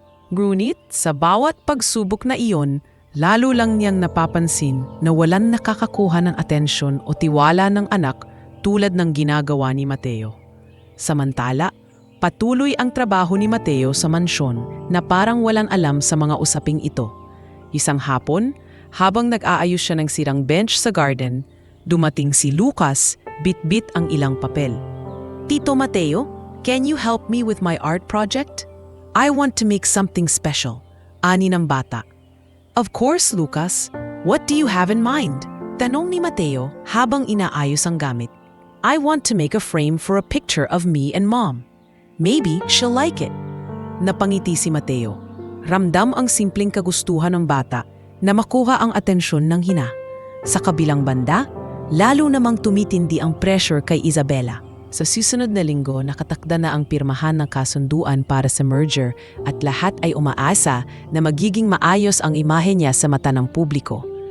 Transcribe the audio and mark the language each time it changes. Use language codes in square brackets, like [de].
[tl] Ngunit sa bawat pagsubok na iyon, lalo lang niyang napapansin na walang nakakakuha ng atensyon o tiwala ng anak tulad ng ginagawa ni Mateo. Samantala, patuloy ang trabaho ni Mateo sa mansyon na parang walang alam sa mga usaping ito. Isang hapon, habang nag-aayos siya ng sirang bench sa garden, dumating si Lucas, bit-bit ang ilang papel. [en] "Tito Mateo, can you help me with my art project? I want to make something special." [tl] Ani ng bata. [en] "Of course, Lucas. What do you have in mind?" [tl] Tanong ni Mateo habang inaayos ang gamit. [en] "I want to make a frame for a picture of me and Mom. Maybe she'll like it." [tl] Napangiti si Mateo. Ramdam ang simpleng kagustuhan ng bata na makuha ang atensyon ng ina. Sa kabilang banda, lalo namang tumitindi ang pressure kay Isabela. Sa susunod na linggo, nakatakda na ang pirmahan ng kasunduan para sa merger at lahat ay umaasa na magiging maayos ang imahe niya sa mata ng publiko.